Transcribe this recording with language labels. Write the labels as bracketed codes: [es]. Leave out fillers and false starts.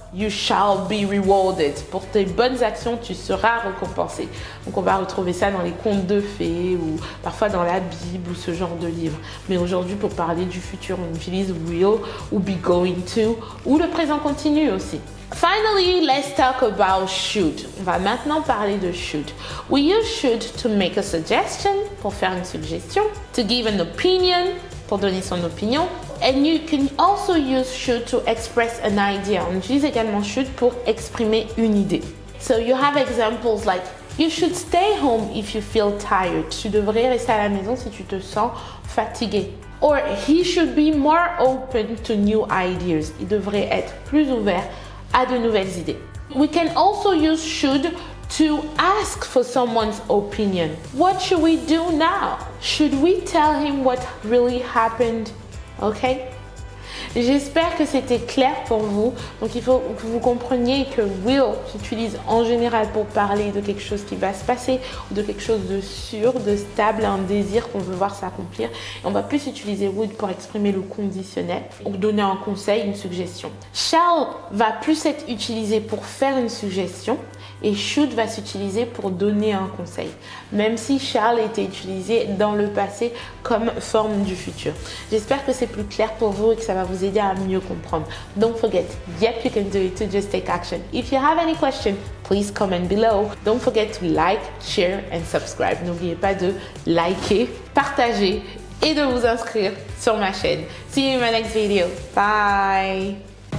[en] you shall be rewarded. [fr] Pour tes bonnes actions, tu seras récompensé. Donc on va retrouver ça dans les contes de fées ou parfois dans la Bible ou ce genre de livre. Mais aujourd'hui, pour parler du futur, on utilise will ou be going to ou le présent continu aussi. [en] Finally, let's talk about should. [fr] On va maintenant parler de should. [en] We use should to make a suggestion, [fr] pour faire une suggestion, [en] to give an opinion, [fr] pour donner son opinion. [en] And you can also use should to express an idea. [fr] On utilise également should pour exprimer une idée. [en] So you have examples like, you should stay home if you feel tired. [fr] Tu devrais rester à la maison si tu te sens fatigué. [en] Or, he should be more open to new ideas. [fr] Il devrait être plus ouvert à de nouvelles idées. [en] We can also use should to ask for someone's opinion. What should we do now? Should we tell him what really happened? Okay? [fr] J'espère que c'était clair pour vous. Donc il faut que vous compreniez que will s'utilise en général pour parler de quelque chose qui va se passer ou de quelque chose de sûr, de stable, un désir qu'on veut voir s'accomplir. Et on va plus utiliser would pour exprimer le conditionnel ou donner un conseil, une suggestion. Shall va plus être utilisé pour faire une suggestion et should va s'utiliser pour donner un conseil, même si shall était utilisé dans le passé comme forme du futur. J'espère que c'est plus clair pour vous et que ça va vous aider à mieux comprendre. [en] Don't forget, yep, you can do it to just take action. If you have any question, please comment below. Don't forget to like, share and subscribe. [fr] N'oubliez pas de liker, partager et de vous inscrire sur ma chaîne. [en] See you in my next video. Bye!